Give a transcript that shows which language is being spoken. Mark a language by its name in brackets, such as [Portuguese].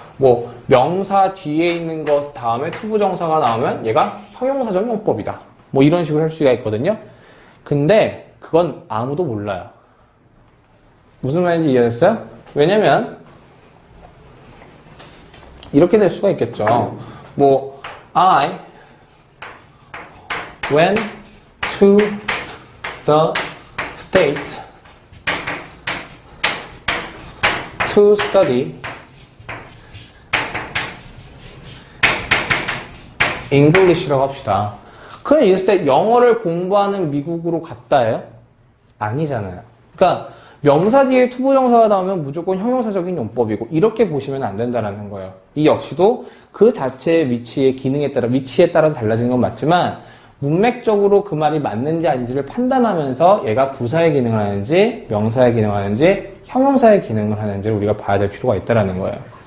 [Korean] 뭐 명사 뒤에 있는 것 다음에 to 부정사가 나오면 얘가 형용사적 용법이다. 뭐 이런 식으로 할 수가 있거든요. 근데 그건 아무도 몰라요. 무슨 말인지 이해했어요? 왜냐면 이렇게 될 수가 있겠죠. [English] 뭐 I went to the States to study [Korean] English라고 합시다. 그럼 이랬을 때 영어를 공부하는 미국으로 갔다예요? 아니잖아요. 그러니까 명사 뒤에 투부정사가 나오면 무조건 형용사적인 용법이고 이렇게 보시면 안 된다는 거예요. 이 역시도 그 자체의 위치의 기능에 따라 위치에 따라서 달라지는 건 맞지만 문맥적으로 그 말이 맞는지 아닌지를 판단하면서 얘가 부사의 기능을 하는지 명사의 기능을 하는지 형용사의 기능을 하는지를 우리가 봐야 될 필요가 있다는 거예요.